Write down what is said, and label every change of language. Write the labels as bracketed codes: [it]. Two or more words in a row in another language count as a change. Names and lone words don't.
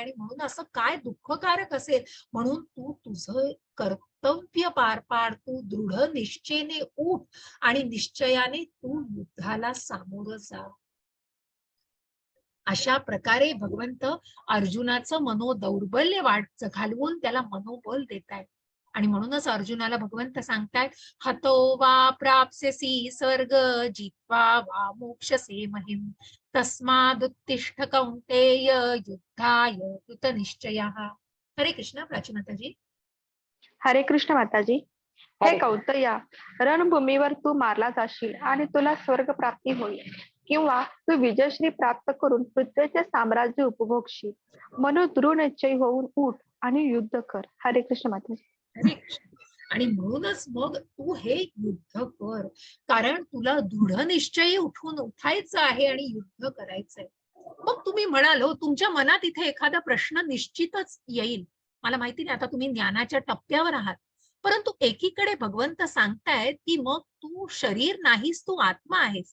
[mr] आणि म्हणून असं काय दुःखकारक असेल. म्हणून तू तुझं कर्तव्य पार पाड, तू दृढ निश्चयाने उठ आणि निश्चयाने तू युद्धाला सामोरं जा. अशा प्रकारे भगवंत अर्जुनाचं मनोदौर्बल्य घालवून त्याला मनोबल देत आहेत. आणि म्हणूनच अर्जुनाला भगवंत सांगतायत, [sa] हतो वा प्राप्स्यसि स्वर्ग जित्वा वा मोक्षसे महिम तस्मादुत्तिष्ठ कौन्तेय युद्धाय कृतनिश्चयः. [mr] हरे कृष्ण. प्राचीमाताजी. हरे कृष्ण माताजी. हे कौतया, रणभूमीवर तू मारला जाशील आणि तुला स्वर्ग प्राप्ती होईल, किंवा तू विजयश्री प्राप्त करून पृथ्वीचे साम्राज्य उपभोगशील. म्हणून दृढ निश्चय होऊन उठ आणि युद्ध कर. हरे कृष्ण माताजी. हरे कृष्ण. आणि म्हणूनच मग तू हे युद्ध कर, कारण तुला दृढ निश्चयी उठायचं आहे आणि युद्ध करायचंय. मग तुम्ही म्हणाल, हो तुमच्या मनात इथे एखादा प्रश्न निश्चितच येईल. मला माहिती नाही, आता तुम्ही ज्ञानाच्या टप्प्यावर आहात, परंतु एकीकडे भगवंत सांगतायत की मग तू शरीर नाहीस, तू आत्मा आहेस.